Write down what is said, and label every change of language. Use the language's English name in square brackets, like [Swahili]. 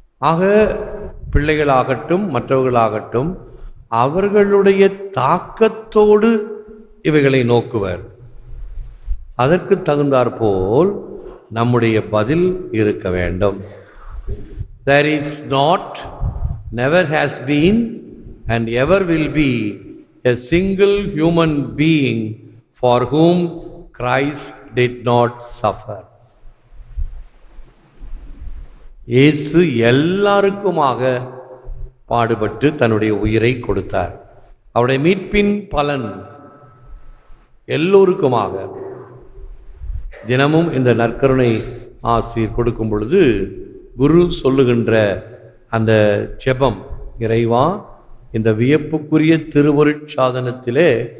[Tamil] ஆக பிள்ளைகளாகட்டும் மற்றவர்களாகட்டும் அவர்களுடைய தாக்கத்தோடு இவைகளை நோக்குவர். அதற்கு தகுந்தாற்போல் நம்முடைய பதில் இருக்க வேண்டும். [English] There is not, never has been and ever will be a single human being for whom Christ did not suffer. [Tamil] இயேசு எல்லாருக்குமாக பாடுபட்டு தன்னுடைய உயிரை கொடுத்தார். அவருடைய மீட்பின் பலன் எல்லோருக்குமாக. தினமும் இந்த நற்கருணை ஆசீர் கொடுக்கும் பொழுது குரு சொல்லுகின்ற அந்த ஜெபம், இறைவா இந்த வியப்புக்குரிய திருவருட்சாதனத்திலே